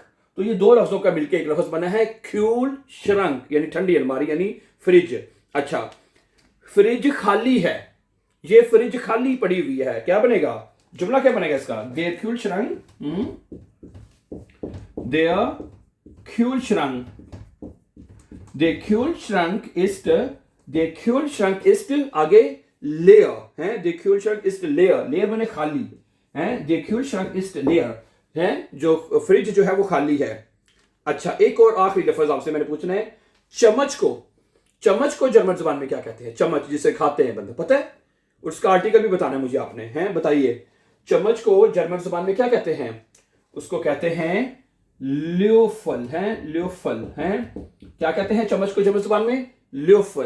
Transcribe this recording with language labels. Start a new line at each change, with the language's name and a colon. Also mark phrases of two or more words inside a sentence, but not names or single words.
Urdu: تو یہ دو لفظوں کا مل کر ایک لفظ بنا ہے Kühlschrank، یعنی ٹھنڈی الماری یعنی فرج. اچھا، فرج خالی ہے، یہ فرج خالی پڑی ہوئی ہے، کیا بنے گا، جملہ کیا بنے گا اس کا,
German: der Kühlschrank, der Kühlschrank, der Kühlschrank ist, der Kühlschrank ist, आगे leer है, der Kühlschrank ist leer, leer
Urdu: بنے خالی ہے,
German: der Kühlschrank ist leer
Urdu: है, جو فرج جو ہے وہ خالی ہے. اچھا، ایک اور آخری لفظ آپ سے میں نے پوچھنا ہے، چمچ کو، چمچ کو جرمن زبان میں کیا کہتے ہیں، چمچ جسے کھاتے ہیں بندے، پتا ہے، اس کا آرٹیکل بھی بتانا ہے مجھے آپ نے، ہیں بتائیے، چمچ کو جرمن زبان میں کیا کہتے ہیں، اس کو کہتے ہیں Löffel ہے، Löffel ہے، کیا کہتے ہیں چمچ کو جرمن زبان میں، Löffel.